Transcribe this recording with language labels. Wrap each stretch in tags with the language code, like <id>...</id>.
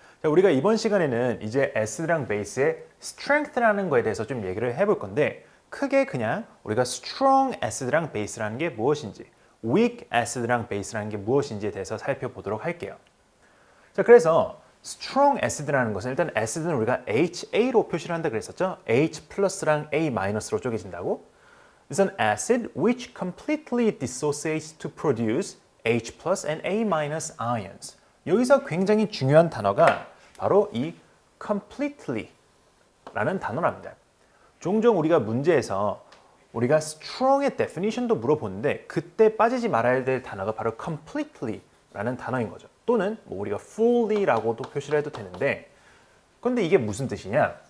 <ko>자, 우리가 이번 시간에는 이제 acid랑 base의 strength라는 거에 대해서 좀 얘기를 해볼 건데 크게 그냥 우리가 strong acid랑 base라는 게 무엇인지 weak acid랑 base라는 게 무엇인지에 대해서 살펴보도록 할게요. 자, 그래서 strong acid라는 것은 일단 acid는 우리가 HA로 표시를 한다 그랬었죠. H 플러스랑 A 마이너스로 쪼개진다고.</ko> <en>is an acid which completely dissociates to produce H plus and A minus ions.</en> <ko>여기서 굉장히 중요한 단어가 바로 이 completely 라는 단어랍니다. 종종 우리가 문제에서 우리가 strong의 definition도 물어보는데 그때 빠지지 말아야 될 단어가 바로 completely 라는 단어인 거죠. 또는 뭐 우리가 fully라고도 표시를 해도 되는데 근데 이게 무슨 뜻이냐?</ko>